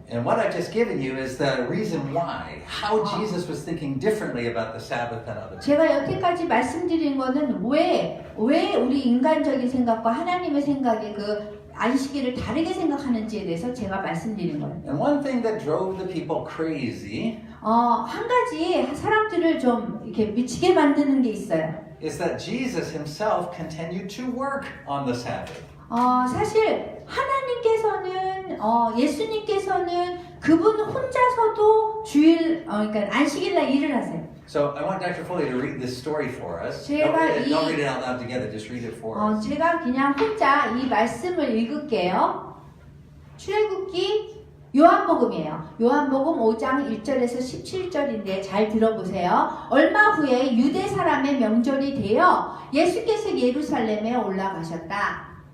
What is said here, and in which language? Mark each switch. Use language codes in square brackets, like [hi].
[en] And what I've just given you is the reason why, how Jesus was thinking differently about the Sabbath than other people. [ko] 제가 여태까지 말씀드린 거는 왜 우리 인간적인 생각과 하나님의 생각이 그 안식일을 다르게 생각하는지에 대해서 제가 말씀드린 거예요. [en] And one thing that drove the people crazy [ko] 한 가지 사람들을 좀 이렇게 미치게 만드는 게 있어요. [en] is that Jesus himself continued to work on the Sabbath. [ko] 사실 하나님께서는 예수님께서는 그분 혼자서도 주일 그러니까 안식일날 일을 하세요. [en] So I want Dr. Foley to read this story for us. [ko] 제가 [en] Don't read it out loud together, just read it for us. [ko] 제가 그냥 혼자 이 말씀을 읽을게요. 출애굽기 요한복음이에요. 요한복음 5장 1절에서 17절인데 잘 들어보세요. 얼마 후에 유대 사람의 명절이 되어 예수께서 예루살렘에 올라가셨다.